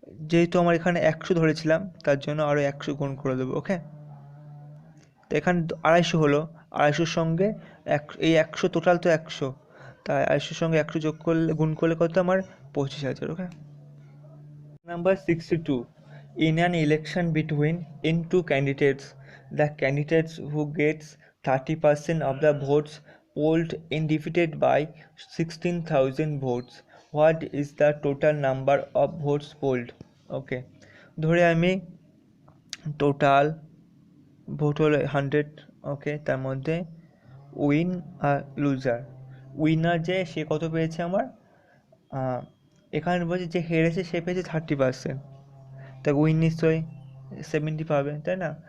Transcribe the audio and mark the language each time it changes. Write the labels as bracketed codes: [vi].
[bn] যেহেতু আমার এখানে 100 ধরেছিলাম তার জন্য আরও 100 গুণ করে দেবো। ওকে, তো এখানে 250 হলো, 250-র সঙ্গে এই 100, টোটাল তো 100, তাই 250-র সঙ্গে 100 যোগ করলে, গুণ করলে কত আমার, 25,000। [en] Okay. Number 62. In an election between two candidates, the candidates who gets 30% of the votes polled is defeated by 16,000 votes. What is the total number of votes polled? [bn] Okay, ধরে আমি টোটাল ভোট হলো 100। ওকে, তার মধ্যে উইন আর loser, winner যে সে কত পেয়েছে আমার, এখানে বলছে যে হেরেছে সে পেয়েছে 30%, তা উইন নিশ্চয়ই 70 পাবে, তাই না।